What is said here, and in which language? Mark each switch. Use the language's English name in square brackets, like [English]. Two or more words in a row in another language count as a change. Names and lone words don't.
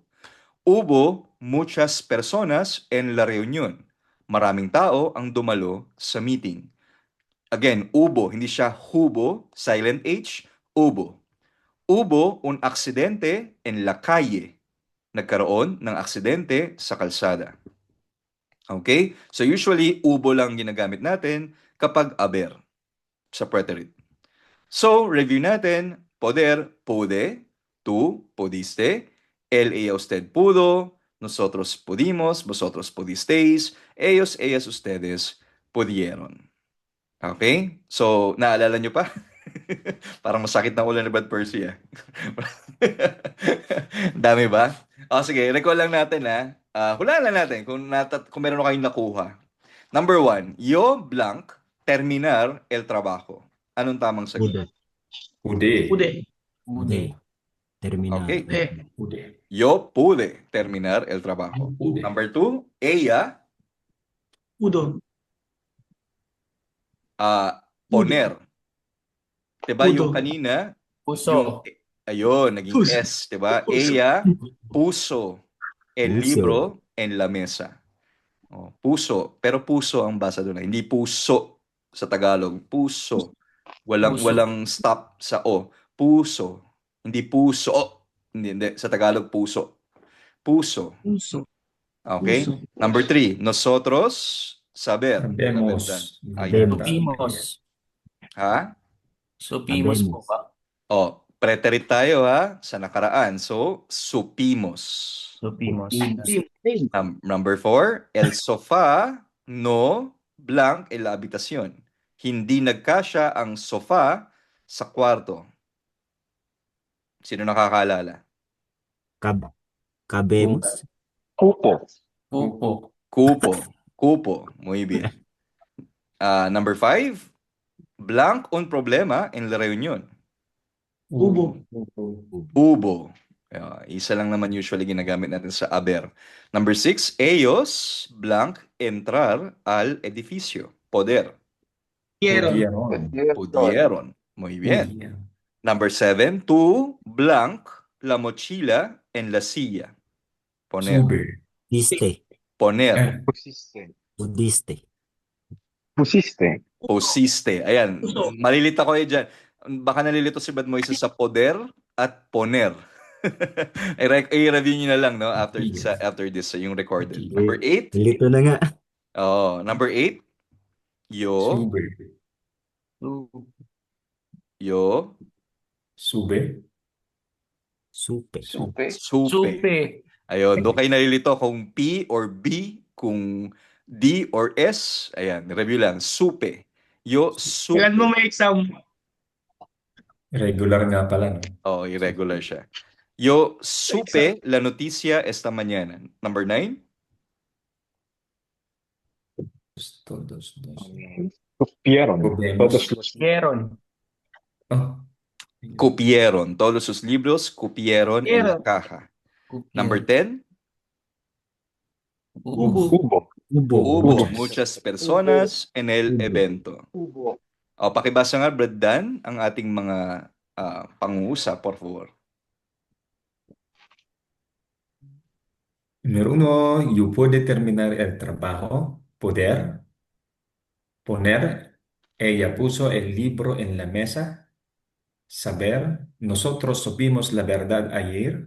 [Spanish] Hubo muchas personas en la reunión. [Filipino] Maraming tao ang dumalo sa meeting. Again, hubo, hindi siya hubo, [English] silent H, [Filipino] hubo. [Spanish] Hubo un aksidente en la calle. [Filipino] Nagkaroon ng aksidente sa kalsada. Okay? [English] So usually, [Filipino] hubo lang ginagamit natin kapag haber sa preterite. So, review natin. [Spanish] Poder, pude. Tú, pudiste. Él, ella, usted pudo. Nosotros pudimos. Vosotros pudisteis. Ellos, ellas, ustedes pudieron. [Filipino] Okay? So, naalala nyo pa? Parang masakit na ulo ni Brad Percy, ah. Dami ba? O, sige, recall lang natin, ha. Hulaan lang natin kung meron kayong nakuha. [Spanish] Number 1, yo blank terminar el trabajo. [Filipino] Anong tamang sagot? [Spanish] Pude. Pude. Pude. Terminar. Okay. Pude. Yo pude terminar el trabajo. Pude. Number 2, ella Pudo. poner. Diba Pudo. [Filipino] yung kanina, [Spanish] Puso. [Filipino] ayun, naging [Spanish] Puso. [Filipino] S, diba? [Spanish] Puso. Ella puso el Puso. libro en la mesa. [Filipino] Oh, puso, pero puso ang basa doon. Hindi puso sa Tagalog. Puso. [Spanish] Puso. [Filipino] Walang stop sa O. Puso. Hindi puso. Hindi. Sa Tagalog, puso. Puso. [Spanish] Puso. Okay? Puso. Number 3, nosotros saber. Sabemos. [Filipino] Ayun. [Spanish] Supimos. [Filipino] Ha? Supimos po ba? Oh, preterite tayo, ha? Sa nakaraan. So, [Spanish] supimos. Supimos. Number 4, el sofá no blank en la habitación. [Filipino] Hindi nagkasya ang sofa sa kwarto. Sino nakakaalala? [Spanish] Cabemos. Cupo. Pupo. Cupo. Muy bien. Number 5, blank un problema en la reunión. Ubo. Hubo. [Filipino] Isa lang naman usually ginagamit natin sa haber. [Spanish] Number 6, ellos blank entrar al edificio. Poder. Pudieron. Muy bien. Number 7, tú blank la mochila en la silla. Poner. Sube. Diste. Poner. Pusiste. Pudiste. Pusiste. Pusiste. [Filipino] Ayan. Malilito ko dyan. Baka nalilito si Bad Moises sa poder at poner. I-review nyo na lang, no? [English] After this, [Filipino] yung recorded. Number 8. Lito na nga. [Spanish] Number 8. Yo. Sube. Yo. Sube. Supe. Supe. Supe. [Filipino] Ayun. Doon kayo nalilito kung [English] P or B, [Filipino] kung [English] D or S. [Filipino] Ayan. Review lang. [Spanish] Supe. Yo. Supe. [Filipino] Kailan mo may exam? Regular nga pala, no? Oh, irregular siya. [Spanish] Yo supe la noticia esta mañana. Number 9. Todos. Cupieron. Cupieron. Todos los Kieron. Oh. Cupieron. Todos sus libros cupieron en la caja. Number 10. Ubo. Hubo. Hubo muchas personas en el evento. Hubo. [Filipino] Pakibasa nga, Brad Dan, ang ating mga pangungusap, [Spanish] por favor. Número 1, yo puedo terminar el trabajo. Poder. Poner. Ella puso el libro en la mesa. Saber, nosotros supimos la verdad ayer.